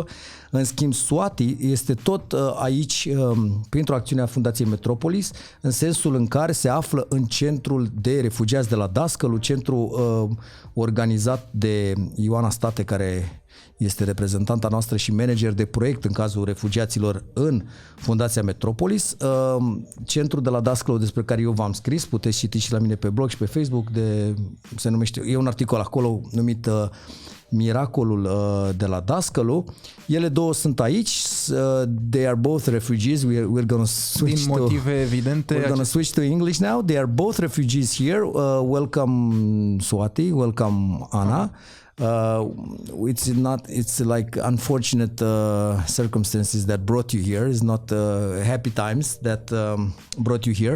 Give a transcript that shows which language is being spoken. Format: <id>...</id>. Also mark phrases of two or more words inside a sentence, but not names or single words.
<ro>În schimb, Swati este tot aici printr-o acțiune a Fundației Metropolis, în sensul în care se află în centrul de refugiați de la Dascălu, centru organizat de Ioana State, care este reprezentanta noastră și manager de proiect în cazul refugiaților în Fundația Metropolis. Centrul de la Dascălu, despre care eu v-am scris, puteți citi și la mine pe blog și pe Facebook, se numește, e un articol acolo numit Miracolul de la Dascălu. Ele două sunt aici.</ro> <en>They are both refugees. We're going to switch</en> <ro>din motive evidente.</ro> <en>We're going to switch to English now. They are both refugees here. Welcome Swati. Welcome Ana. It's like unfortunate circumstances that brought you here. It's not happy times that brought you here.</en>